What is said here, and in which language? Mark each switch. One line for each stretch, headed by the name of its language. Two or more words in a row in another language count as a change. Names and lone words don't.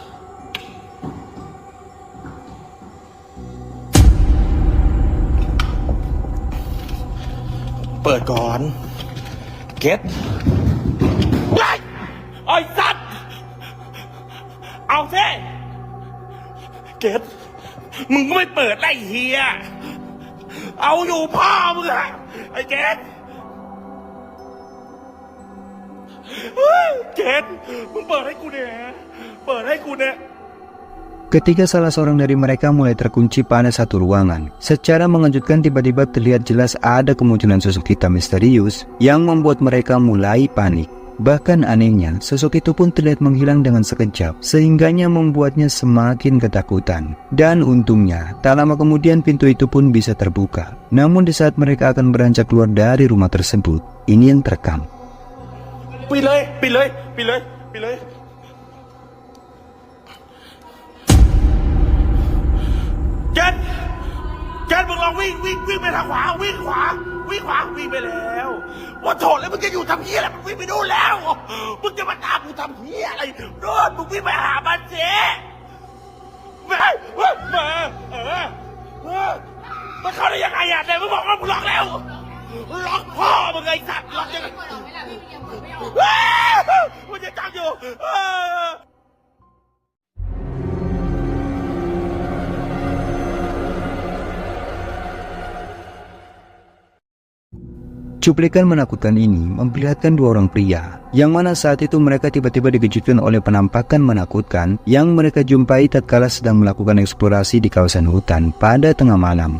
Thai: เปิดก่อนเก็ตไอ้สัตว์เอาสิเก็ตมึงก็ไม่เปิดไอ้เฮียเอาอยู่พ่อมึงอะไอ้เก็ต เก็ตมึงเปิดให้กูเนี่ยเปิดให้กูเนี่ย
Indonesian: Ketika salah seorang dari mereka mulai terkunci pada satu ruangan, secara mengejutkan tiba-tiba terlihat jelas ada kemunculan sosok hitam misterius yang membuat mereka mulai panik. Bahkan anehnya, sosok itu pun terlihat menghilang dengan sekejap, sehingganya membuatnya semakin ketakutan. Dan untungnya, tak lama kemudian pintu itu pun bisa terbuka. Namun di saat mereka akan beranjak keluar dari rumah tersebut, ini yang terekam.
Thai: ปิดเลยปิดเลยปิดเลยปิดเลยเจ็ดมึงลองวิ่งไปทางขวาวิ่งขวาวิ่งไปแล้วว่าโถแล้วมึงจะอยู่ทำเหี้ยอะไรมึงวิ่งไปดูนแล้วมึงจะมาตามกูทำเหี้ยอะไรโน่นมึงวิ่งไปหามันเจ๊มา มันเข้าได้ยังไงอ่ะแต่มึงบอกว่ามึงล็อกแล้วล็อกพ่อมึงไอ้สัตว์ล็อกยังไงมันจะจับอยู่
Indonesian: Cuplikan menakutkan ini memperlihatkan dua orang pria, yang mana saat itu mereka tiba-tiba dikejutkan oleh penampakan menakutkan yang mereka jumpai tatkala sedang melakukan eksplorasi di kawasan hutan pada tengah malam.